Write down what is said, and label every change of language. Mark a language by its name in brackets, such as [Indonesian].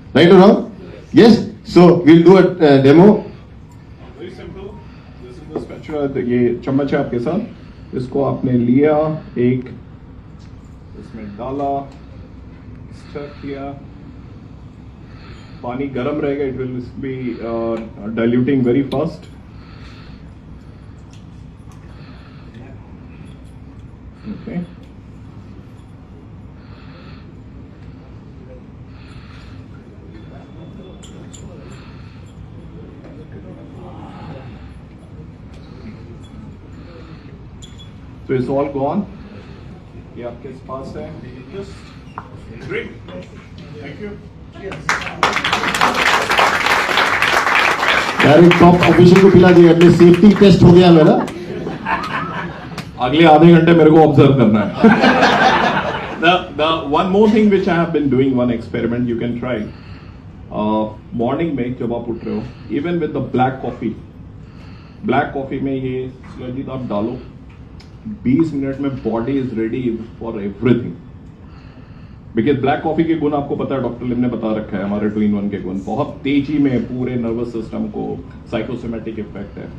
[English] Right or wrong? Yes. So we'll do a demo. Very simple. This is the spatula. [Hindi] ये चम्मच है आपके साथ. इसको आपने लिया, एक इसमें डाला, स्टर किया. पानी गर्म रहेगा. [English] It will be diluting very fast. Okay. So it's all gone. [Hindi] ये आपके पास है. [English] Just drink. Thank you. [Hindi] यार एक टॉप ऑफिशियल को पिला दिया. एटलीस्ट सेफ्टी टेस्ट हो गया मेरा. अगले आधे घंटे मेरे को ऑब्जर्व करना है. [English] The one more thing which I have been doing, one experiment you can try. [Hindi] Morning में जब आप उठ रहे हो, [English] even with the black coffee [Hindi] में ये स्लरी आप डालो. 20 मिनट में [English] Body is ready for everything. [Hindi] Because black coffee के गुण आपको पता है, डॉक्टर लिम ने बता रखा है. हमारे 2-in-1 के गुण बहुत तेजी में पूरे नर्वस सिस्टम को साइकोसोमेटिक इफेक्ट है.